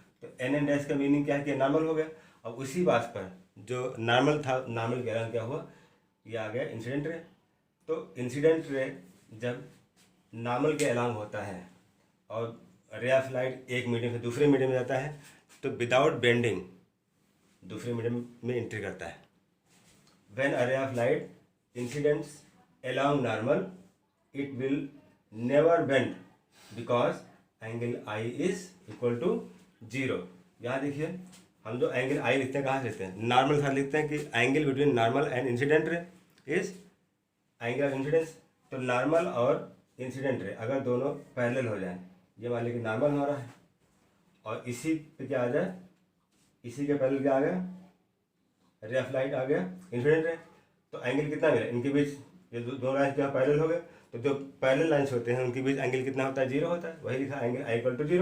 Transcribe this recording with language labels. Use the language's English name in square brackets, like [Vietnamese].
[Hindi] तो N N dash का meaning क्या है कि नॉर्मल हो गया। अब उसी बात पर जो नॉर्मल था, नॉर्मल के अलोंग क्या हुआ, ये आ गया इंसिडेंट रे। तो इंसिडेंट रे जब नॉर्मल के अलोंग होता है और रे ऑफ लाइट एक मीडियम से दूसरे मीडियम में जाता है तो विदाउट बेंडिंग दूसरे मीडियम में एंट्री करता है। [English] when a ray of light incidents along normal, it will never bend because angle I is equal to 0. [Hindi] यहाँ देखिए हम जो एंगल आई लिखते हैं कहाँ से लिखते हैं, नॉर्मल साथ लिखते हैं कि [English] Angle between normal and incident ray is angle of incidence. [Hindi] तो नॉर्मल और इंसिडेंट रे अगर दोनों पैरेलल हो जाए, ये मान लीजिए कि नॉर्मल हो रहा है और इसी पे क्या आ जाए, इसी के पैरेलल क्या आ गया, रे ऑफ लाइट आ गया इंसिडेंट रे, तो एंगल कितना मिला इनके बीच, ये दो लाइन क्या पैरेलल हो गए, तो जो पैरेलल लाइन्स होते हैं उनके बीच एंगल कितना होता है, 0 होता है. वही लिखा एंगल आई इक्वल टू 0.